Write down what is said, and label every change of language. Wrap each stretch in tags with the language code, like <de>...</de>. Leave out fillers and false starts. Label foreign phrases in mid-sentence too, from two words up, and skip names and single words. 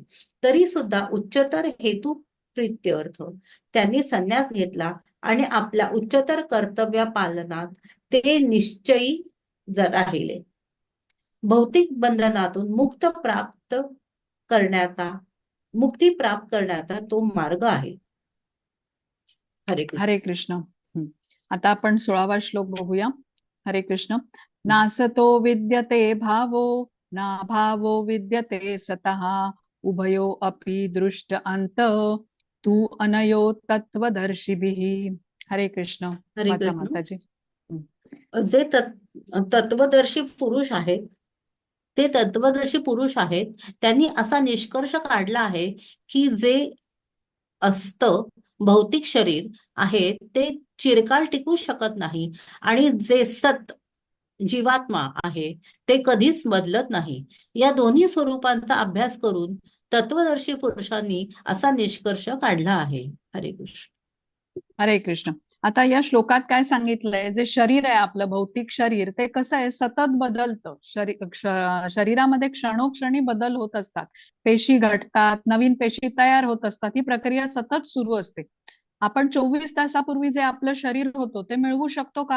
<mr>तरी सुद्धा उच्चतर हेतू प्रित्यर्थ त्यांनी संन्यास घेतला आणि आपल्या उच्चतर कर्तव्य पालनात ते निश्चयी राहिले. भौतिक बंधनातून मुक्ती प्राप्त करण्याचा तो मार्ग आहे. हरे कृष्ण. हरे कृष्ण. आता आपण 16वा श्लोक बघूया. हरे कृष्ण.</mr> <sa>नासतो विद्यते भावो ना भावो विद्यते सतः उभयो अपि दृष्ट अंत तू अनयो तत्वदर्शिभिः. हरे कृष्ण.</sa> <mr>हरे वाचा कृष्ण. माताजी. जे तत्वदर्शी पुरुष आहेत, त्यांनी असा निष्कर्ष काढला आहे की जे असतं भौतिक शरीर आहे ते चिरकाल टिकू शकत नाही आणि जे सत जीवात्मा आहे ते कधीच बदलत नाही. या दोन्ही स्वरूपांचा अभ्यास करून तत्वदर्शी पुरुषांनी असा निष्कर्ष काढला आहे. हरे कृष्ण. हरे कृष्ण. आता या श्लोकात काय सांगितलंय, जे शरीर आहे आपलं भौतिक शरीर ते कसं आहे, सतत बदलतं. शरीरामध्ये क्षणोक्षणी बदल होत असतात. पेशी घटतात, नवीन पेशी तयार होत असतात. ही प्रक्रिया सतत सुरू असते. आपण 24 तासापूर्वी जे आपलं शरीर होतं ते मिळवू शकतो का?</mr>